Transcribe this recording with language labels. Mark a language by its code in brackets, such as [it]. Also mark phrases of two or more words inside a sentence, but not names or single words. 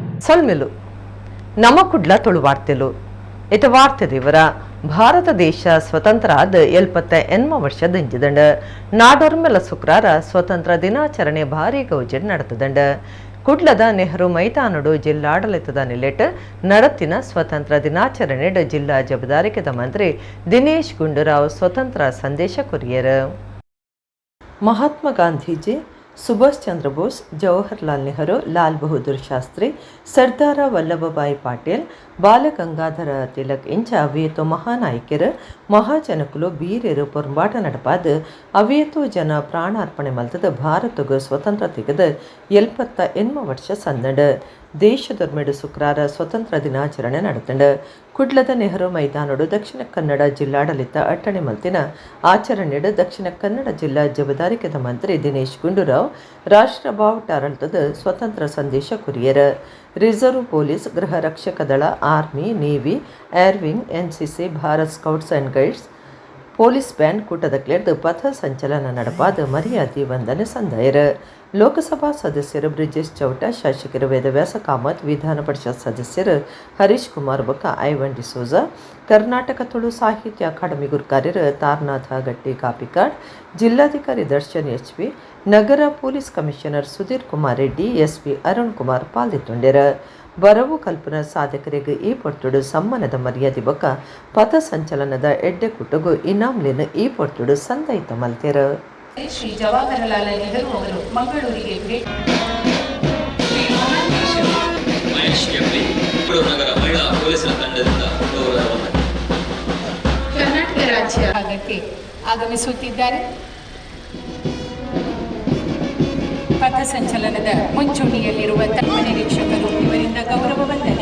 [tcy] ಸೊಲ್ಮೆಲು ನಮ್ಮ ಕುಡ್ಲ ತುಳುವಾರ್ತೆಲು ಇತ ವಾರ್ತೆ ದೇವರ ಭಾರತ ದೇಶ ಸ್ವತಂತ್ರ ಆದ 78 ವರ್ಷದ ಇಂಜಿದಂಡ ನಾಡೋರ್ಮೆಲ ಶುಕ್ರಾರ ಸ್ವತಂತ್ರ ದಿನಾಚರಣೆ ಭಾರಿ ಗೌಜಡ್ ನಡೆತದಂಡ ಕುಡ್ಲದ ನೆಹರು ಮೈದಾನಡು ಜಿಲ್ಲಾಡಳಿತದ ನೆಲೆಟ್ ನಡತಿನ ಸ್ವತಂತ್ರ ದಿನಾಚರಣೆ ಜಿಲ್ಲಾ ಜವಾಬ್ದಾರಿಕೆದ ಮಂತ್ರಿ ದಿನೇಶ್ ಗುಂಡೂರಾವ್ ಸ್ವತಂತ್ರ ಸಂದೇಶ ಕೊರಿಯರ್. ಮಹಾತ್ಮ ಗಾಂಧೀಜಿ, ಸುಭಾಷ್ ಚಂದ್ರ ಬೋಸ್, ಜವಾಹರ್ಲಾಲ್ ನೆಹರು, ಲಾಲ್ ಬಹದ್ದೂರ್ ಶಾಸ್ತ್ರಿ, ಸರ್ದಾರ ವಲ್ಲಭಭಾಯಿ ಪಾಟೀಲ್, ಬಾಲಗಂಗಾಧರ ತಿಲಕ್ ಇಂಚ ಅವಿಯತೋ ಮಹಾನಾಯಕರು ಮಹಾಜನಕುಲು ಬೀರೇರು ಪೊರ್ಂಬಾಟ ನಡಪಾದ ಅವಿಯತೋ ಜನ ಪ್ರಾಣಾರ್ಪಣೆ ಮಲ್ತದ ಭಾರತಗ ಸ್ವತಂತ್ರ ತೆಗೆದ 78 ವರ್ಷ ಸಂದಡ ದೇಶದೊರ್ಮೆಡು ಶುಕ್ರಾರ ಸ್ವತಂತ್ರ ದಿನಾಚರಣೆ ನಡೆತಂಡ ಕುಡ್ಲದ ನೆಹರು ಮೈದಾನಡು ದಕ್ಷಿಣ ಕನ್ನಡ ಜಿಲ್ಲಾಡಳಿತ ಅಟ್ಟಣೆ ಮಲ್ತಿನ ಆಚರಣೆಡು ದಕ್ಷಿಣ ಕನ್ನಡ ಜಿಲ್ಲಾ ಜವಾಬ್ದಾರಿಕೆದ ಮಂತ್ರಿ ದಿನೇಶ್ ಗುಂಡೂರಾವ್ ರಾಷ್ಟ್ರ ಬಾವುಟಾರಳತದ ಸ್ವತಂತ್ರ ಸಂದೇಶ ಕೊರಿಯರ್. [en] reserve police, [tcy] ಗೃಹ ರಕ್ಷಕ ದಳ, ಆರ್ಮಿ, ನೇವಿ, [en] air wing, [tcy] ಎನ್ಸಿಸಿ, ಭಾರತ್ ಸ್ಕೌಟ್ಸ್ ಅಂಡ್ ಗೈಡ್ಸ್, [en] police band [tcy] ಕೂಟದ ಕ್ಲೇರ್ದು ಪಥ ಸಂಚಲನ ನಡಪಾದ ಮರ್ಯಾದೆ ವಂದನೆ ಸಂದಾಯರ್. ಲೋಕಸಭಾ ಸದಸ್ಯರು ಬ್ರಿಜೇಶ್ ಚೌಟ, ಶಾಸಕರು ವೇದವ್ಯಾಸ ಕಾಮತ್, ವಿಧಾನ ಪರಿಷತ್ ಸದಸ್ಯರು ಹರೀಶ್ ಕುಮಾರ್ ಬೊಕ್ಕ, ಐವನ್ ಡಿಸೋಜ, ಕರ್ನಾಟಕ ತುಳು ಸಾಹಿತ್ಯ ಅಕಾಡೆಮಿ ಗುರುಕಾರ್ಯರು ತಾರನಾಥ ಗಟ್ಟಿ ಕಾಪಿಕಾಡ್, ಜಿಲ್ಲಾಧಿಕಾರಿ ದರ್ಶನ್ ಎಚ್.ಪಿ, ನಗರ [en] police commissioner [tcy] ಸುಧೀರ್ ಕುಮಾರ್ ರೆಡ್ಡಿ, ಎಸ್.ಪಿ ಅರುಣ್ ಕುಮಾರ್ ಪಾಲ್ಗೊಂಡಿರ. ಬರವು ಕಲ್ಪನಾ ಸಾಧಕರಿಗೆ ಈ ಪೊರ್ತುಡು ಸಮ್ಮಾನದ ಮರ್ಯಾದೆ ಬೊಕ್ಕ ಪಥ ಸಂಚಲನದ ಎಡ್ಡೆ ಕುಟುಗು ಇನಾಮ್ಲಿನ ಈ ಪೊರ್ತುಡು ಸಂದೈತ ಮಲ್ತೆರ. [kn] ಶ್ರೀ ಜವಾಹರಲಾಲ್ ನೆಹರು ಅವರು ಮಂಗಳೂರಿಗೆ ಕರ್ನಾಟಕ ರಾಜ್ಯ ಭಾಗಕ್ಕೆ ಆಗಮಿಸುತ್ತಿದ್ದಾರೆ. ಪಥ ಸಂಚಲನದ ಮುಂಚೂಣಿಯಲ್ಲಿರುವ ತಮ್ಮ ನಿರೀಕ್ಷಕರು ಇವರಿಂದ ಗೌರವ ವಂದನೆ.